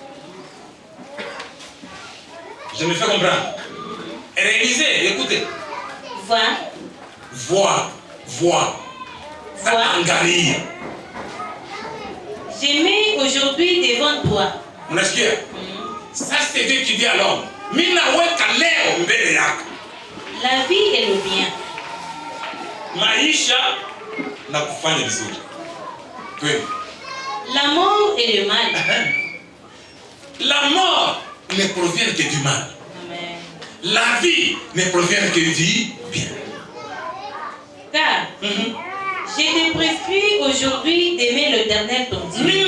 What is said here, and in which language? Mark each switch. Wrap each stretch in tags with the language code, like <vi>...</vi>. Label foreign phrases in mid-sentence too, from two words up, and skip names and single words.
<fr>Je me fais comprendre. Réalisez, écoutez. Vois.</fr> <sw>Angalia.</sw> <fr>J'ai mis aujourd'hui devant toi.</fr> <sw>Unasikia?</sw> <fr>Ça c'est Dieu qui dit à l'homme.</fr> <sw>Mina weka leo mbele yako.</sw> <fr>La vie et le bien.</fr> <sw>Maisha na kufanya vizuri. Kweli.</sw> <fr>La mort et le mal. La mort ne provient que du mal. Amen. La vie ne provient que du bien. Car je t'ai prescrit aujourd'hui d'aimer l'Éternel ton Dieu.</fr>